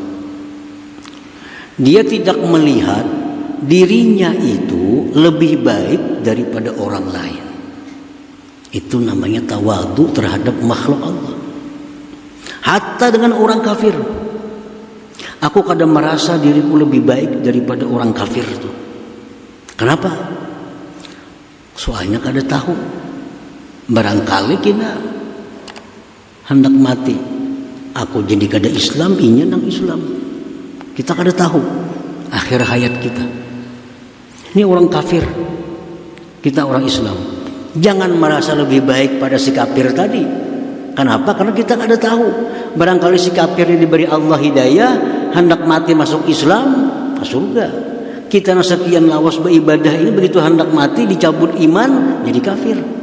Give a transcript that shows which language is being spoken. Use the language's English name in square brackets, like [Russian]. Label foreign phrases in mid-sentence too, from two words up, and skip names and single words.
[Indonesian] Dia tidak melihat dirinya itu lebih baik daripada orang lain. Itu namanya tawadhu terhadap makhluk Allah. Hatta dengan orang kafir. Aku kadang merasa diriku lebih baik daripada orang kafir itu. Kenapa? Soalnya kada tahu. Barangkali kita hendak mati. [Banjar] Aku jadi kada Islam, inya nang Islam. [Indonesian] Kita kada tahu akhir hayat kita. Ini orang kafir. Kita orang Islam. Jangan merasa lebih baik pada si kafir tadi. Kenapa? Karena kita ada tahu. Barangkali si kafir ini diberi Allah hidayah, hendak mati masuk Islam, masuk surga. Kita yang sekian lawas beribadah ini begitu hendak mati dicabut iman jadi kafir.